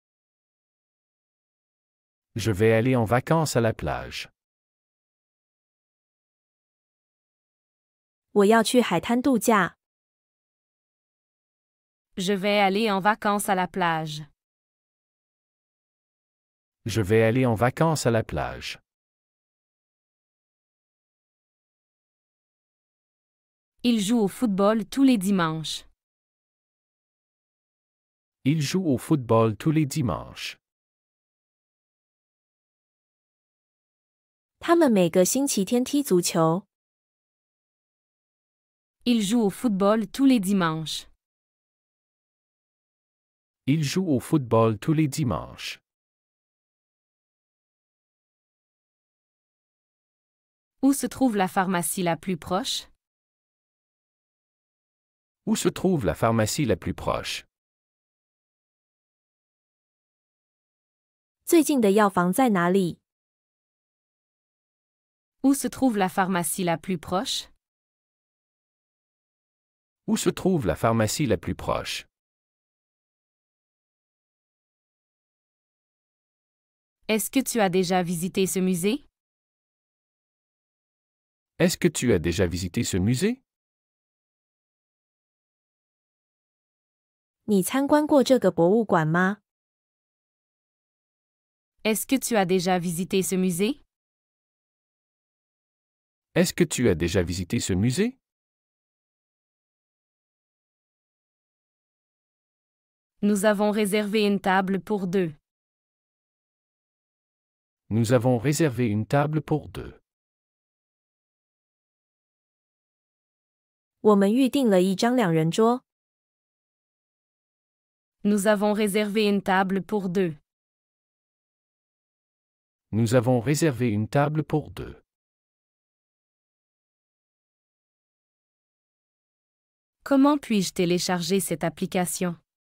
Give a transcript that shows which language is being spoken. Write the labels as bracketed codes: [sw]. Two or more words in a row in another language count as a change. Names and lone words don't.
[fr] Je vais aller en vacances à la plage. [zh] 我要去海滩度假。 [fr] Je vais aller en vacances à la plage. Je vais aller en vacances à la plage. Il joue au football tous les dimanches. Il joue au football tous les dimanches. [zh] 他们每个星期天踢足球。 [fr] Il joue au football tous les dimanches. Il joue au football tous les dimanches. Où se trouve la pharmacie la plus proche? Où se trouve la pharmacie la plus proche? [zh] 最近的药房在哪里？ [fr] Où se trouve la pharmacie la plus proche? Où se trouve la pharmacie la plus proche? Est-ce que tu as déjà visité ce musée? Est-ce que tu as déjà visité ce musée? [zh] 你参观过这个博物馆吗？ [fr] Est-ce que tu as déjà visité ce musée? Est-ce que tu as déjà visité ce musée? Nous avons réservé une table pour deux. Nous avons réservé une table pour deux. [zh] 我们预订了一张两人桌。 [fr] Nous avons réservé une table pour deux. Nous avons réservé une table pour deux. Comment puis-je télécharger cette application?